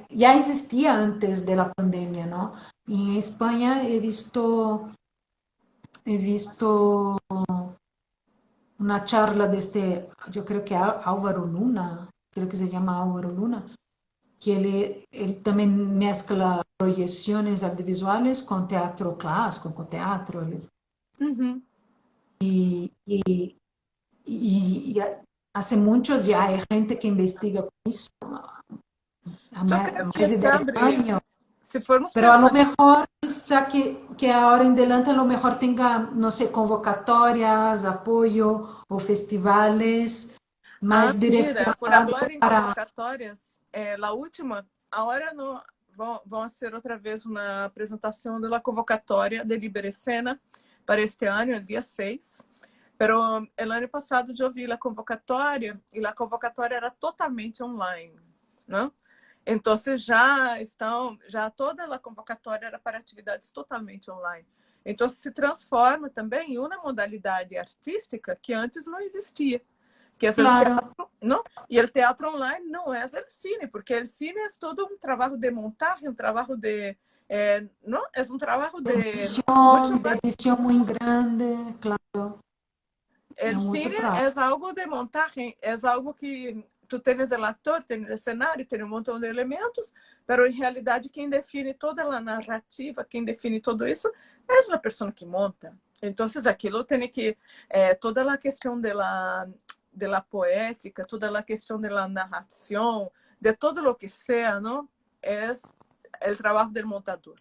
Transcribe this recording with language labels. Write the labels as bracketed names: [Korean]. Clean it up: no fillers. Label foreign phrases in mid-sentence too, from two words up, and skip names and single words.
[Portuguese] Já existia antes da pandemia, não? E em Espanha [Spanish] he visto [Portuguese] uma charla deste, eu creio que é Álvaro Luna, creio que se chama Álvaro Luna, que ele também mescla projeções audiovisuais com teatro clássico, com teatro. Uhum. E há muitos já há gente que investiga com isso há Eu creio que mais de 10 sempre, anos. se formos [Spanish] Pero a lo [Portuguese] pensar, [Spanish] mejor, quizá que ahora en adelante a lo mejor tenga, no sé, convocatorias, apoyo o festivales más [Portuguese] mira, por [Spanish] direccionados [Portuguese] falar em [Spanish] para... [Portuguese] convocatórias, a última, agora no, vão ser outra vez uma apresentação da convocatória de Liberecena para este ano, [Spanish] el dia 6. Pero el [Portuguese] ano passado eu vi a convocatória e a convocatória era totalmente online, não? Entonces já toda a convocatória era para atividades totalmente online. Então se transforma também em uma modalidade artística que antes não existia, que é o Claro. teatro, não? E o teatro online não é o cine, porque o cine é todo um trabalho de montagem, um trabalho de não, é um trabalho de muito [Spanish] De [Portuguese] mais. [Spanish] edición muy grande, claro. É [Portuguese] O um outro cine trabalho. é algo de montagem, é algo que tu tens o ator, tens o cenário, tens um montão de elementos, mas em realidade quem define toda a narrativa, quem define tudo isso, é a pessoa que monta. Então, aquilo tem que toda a questão da poética, toda a questão da narração, de todo o que seja, não, é o trabalho do montador.